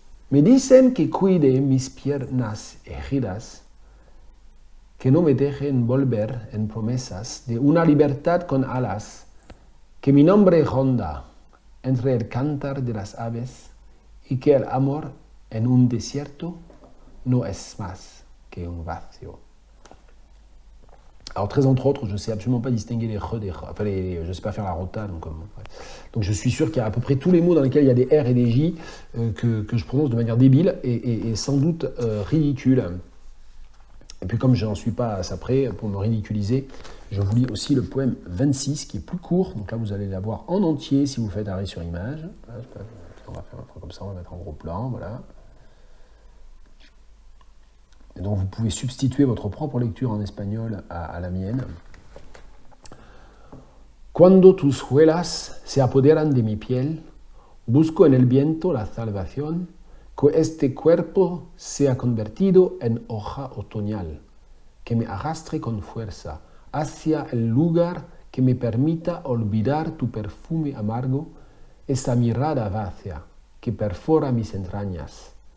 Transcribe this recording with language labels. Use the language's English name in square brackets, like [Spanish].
[Spanish] Me dicen que cuide mis piernas heridas, que no me dejen volver en promesas de una libertad con alas, que mi nombre ronda entre el cantar de las aves y que el amor en un desierto no es más que un vacío. [French] Alors très entre autres, je ne sais absolument pas distinguer les re des ra, enfin je ne sais pas faire la rota, donc je suis sûr qu'il y a à peu près tous les mots dans lesquels il y a des R et des J que je prononce de manière débile et sans doute ridicule. Et puis comme je n'en suis pas à ça près, pour me ridiculiser, je vous lis aussi le poème 26 qui est plus court, donc là vous allez l'avoir en entier si vous faites arrêt sur image. On va faire un truc comme ça, on va mettre en gros plan, voilà. Et donc vous pouvez substituer votre propre lecture en espagnol à la mienne. [Spanish] Cuando tus huelas se apoderan de mi piel, busco en el viento la salvación, que este cuerpo sea convertido en hoja otoñal, que me arrastre con fuerza hacia el lugar que me permita olvidar tu perfume amargo, esa mirada vacía que perfora mis entrañas.